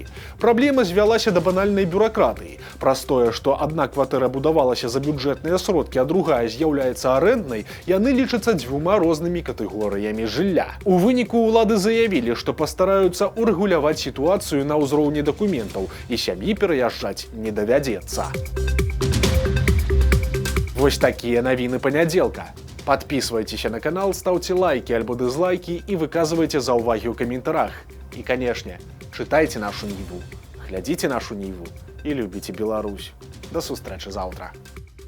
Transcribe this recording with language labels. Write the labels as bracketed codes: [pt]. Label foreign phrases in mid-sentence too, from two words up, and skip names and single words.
[be] Праблема звялася да банальнай бюракратыі. Праз тое, што адна кватэра будавалася за бюджэтныя сродкі, а другая з'яўляецца арэнднай, яны лічацца 2 рознымі катэгорыямі жылля. У выніку ўлады заявілі, што пастараюцца урэгуляваць сітуацыю на ўзроўні дакументаў, і сям'і пераязджаць не давядзецца. Вось такія навіны панядзелка. [ru] Подписывайтесь на канал, ставьте лайки альбо дизлайки и выказывайте [be] заўвагі ў каментарах. [ru] И, конечно, читайте нашу Ніву, глядите нашу Ніву и любите Беларусь. [be] До сустрэчы заўтра.